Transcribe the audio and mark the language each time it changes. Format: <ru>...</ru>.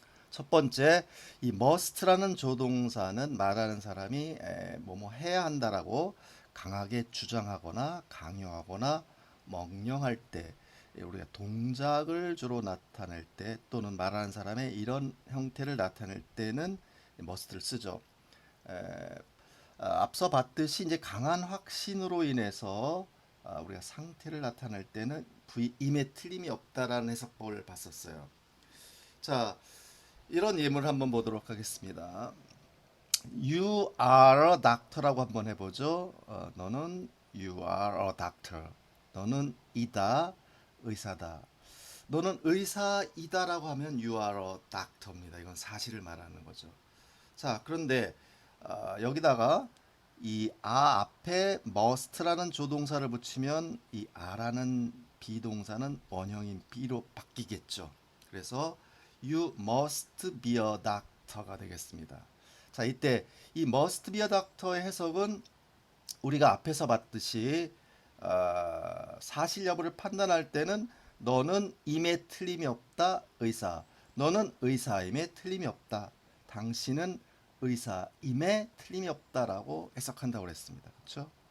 <ko>첫 번째, 이 must라는 조동사는 말하는 사람이 뭐뭐 해야 한다라고 강하게 주장하거나 강요하거나 명령할 때 우리가 동작을 주로 나타낼 때 또는 말하는 사람의 이런 형태를 나타낼 때는 must를 쓰죠. 앞서 봤듯이 이제 강한 확신으로 인해서 우리가 상태를 나타낼 때는 im에 틀림이 없다라는 해석법을 봤었어요. 자, 이런 예문을 한번 보도록 하겠습니다.</ko> <en>You are a doctor</en> <ko>라고 한번 해보죠. 너는</ko> <en>you are a doctor.</en> <ko>너는 이다, 의사다. 너는 의사이다라고 하면</ko> <en>you are a doctor</en> <ko>입니다. 이건 사실을 말하는 거죠. 자, 그런데 여기다가 이 앞에 must라는 조동사를 붙이면 이 a라는 비동사는 원형인 be로 바뀌겠죠. 그래서</ko> <en>you must be a doctor</en> <ko>가 되겠습니다. 자, 이때 이</ko> <en>must be a doctor</en> <ko>의 해석은 우리가 앞에서 봤듯이 사실 여부를 판단할 때는 너는 임에 틀림이 없다 의사, 너는 의사임에 틀림이 없다, 당신은 의사임에 틀림이 없다라고 해석한다고 그랬습니다. 그렇죠?</ko>